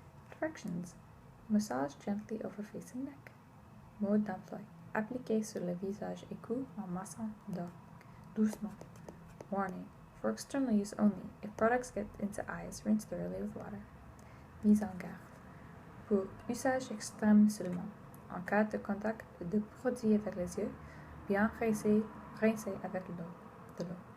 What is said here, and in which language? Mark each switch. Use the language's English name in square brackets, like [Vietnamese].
[English] Directions: massage gently over face and neck. [French] Mode d'emploi: appliquer sur le visage et cou en massant doucement. [English] Warning: for external use only. If products get into eyes, rinse thoroughly with water. [French] Mise en garde: pour usage extrême seulement. En cas de contact de produit avec les yeux, bien rincer avec de l'eau.